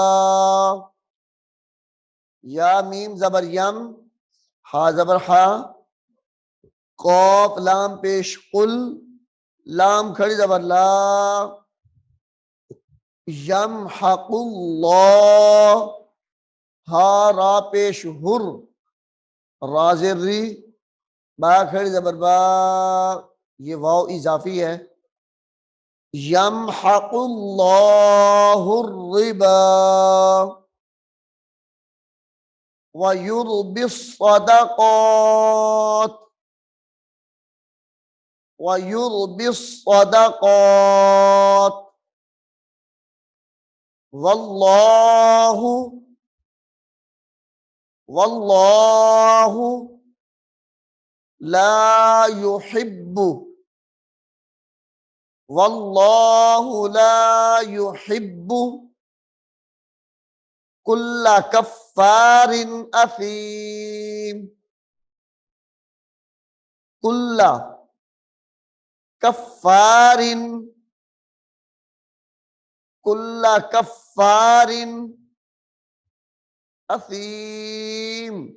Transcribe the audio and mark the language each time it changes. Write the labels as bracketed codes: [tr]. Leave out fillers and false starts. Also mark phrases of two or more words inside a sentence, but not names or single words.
[ur] یا میم زبر یم، ہا زبر ہا، قاف لام پیش قُل، لام کھڑی زبر لا، یمحق اللہ، ہا را پیش ہُر، راجر ری، با کھڑی زبر با، یے واو اضافی ہے. [ar] يمحق الله الربا ويربي الصدقات ويربي الصدقات والله والله لا يحب والله لا يحب كل كفار أثيم. كل كفار كل كفار أثيم.